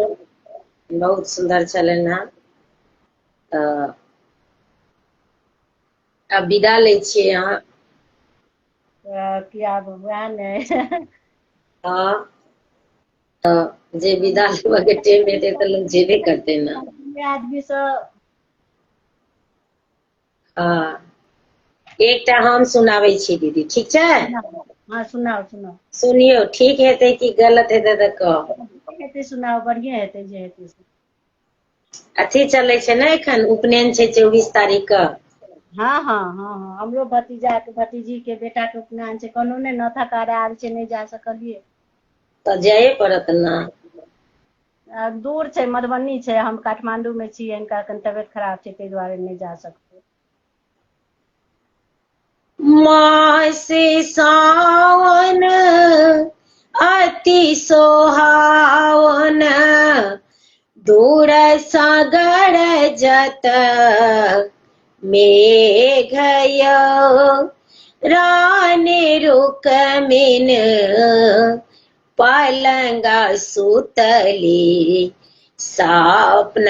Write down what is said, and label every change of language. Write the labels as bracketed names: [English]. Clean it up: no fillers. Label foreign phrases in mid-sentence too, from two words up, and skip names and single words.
[Maithili] बहुत सुंदर चलन है। अब विदा ले छिए यहाँ। किया भगवान है। हाँ जे विदा लेबे के टाइम हेते तो लोग जेबे करते ना। आदमी सब हाँ एकटा हम सुनाबै छी दीदी, ठीक छै? हाँ सुनाओ सुनाओ। सुनियो, ठीक हेते कि गलत हेते तो कह। हेते सुनाओ, बढ़िया हेते जे हेते से। अथी चले छै ना एखन उपनयन छै 24 तारीख का। हाँ हाँ हाँ हाँ हमरो भतीजा के भतीजी के बेटा के उपनयन छै, कोनो ने नथा कारा आल छै, नहीं जा सकलिए। तो जाए पड़त ना। दूर छै, मधुबनी छै, हम काठमांडू में छी, इनका कन तबियत खराब छै, ताहि दुआरे नहीं जा सकते। मासे सावन अति सोहावन दूर सागर जत मेघयो रानी रुकमिन पलंगा सुतली सपना